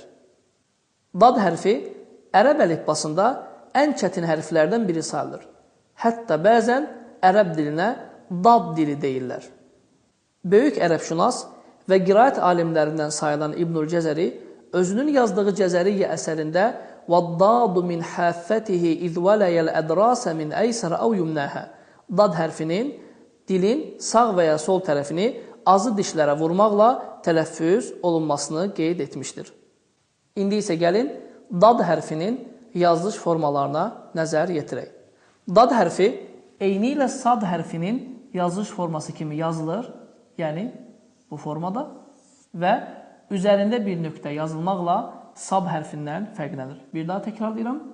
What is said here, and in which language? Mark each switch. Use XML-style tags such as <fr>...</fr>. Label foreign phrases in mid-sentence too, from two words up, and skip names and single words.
<az>Dad hərfi ərəb əlifbasında ən çətin hərflərdən biri sayılır. Hətta bəzən ərəb dilinə dad dili deyirlər. Böyük ərəbşünas və qiraət alimlərindən sayılan İbnül Cəzəri özünün yazdığı Cəzəriyyə əsərində</az> <ar>وَالضَّادُ مِنْ حَافَّتِهِ اِذْ وَلَيَ الْأَدْرَاسَ مِنْ اَيْسَرَ اَوْ يُمْنَاهَا</ar> <az>Dad hərfinin dilin sağ və ya sol tərəfini azı dişlərə vurmaqla tələffüz olunmasını qeyd etmişdir. İndi isə gəlin dad hərfinin yazılış formalarına nəzər yetirək. Dad hərfi eyni ilə sad hərfinin yazılış forması kimi yazılır, yəni bu formada və üzərində bir nöqtə yazılmaqla sad hərfindən fərqlənir. Bir daha təkrarlayıram.</az>